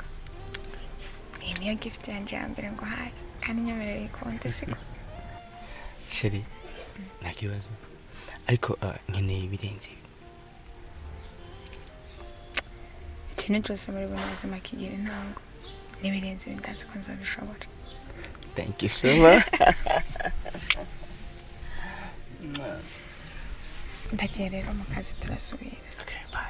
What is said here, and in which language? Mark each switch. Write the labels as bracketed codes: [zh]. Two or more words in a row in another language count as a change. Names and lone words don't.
[rn] Iyi niyo gift yanjye ya mbere ngo haze kandi nyemerera ikunde siko. Sheri, nta kibazo. Ariko nkeneye ibirenze. Ikintu cyose muri buno buzima kigira intango. N'ibirenze bindazi ko nzobishobora. [en] Thank you so much. [rn] Ndagiye rero mu kazi turasubira. [en] Okay, bye.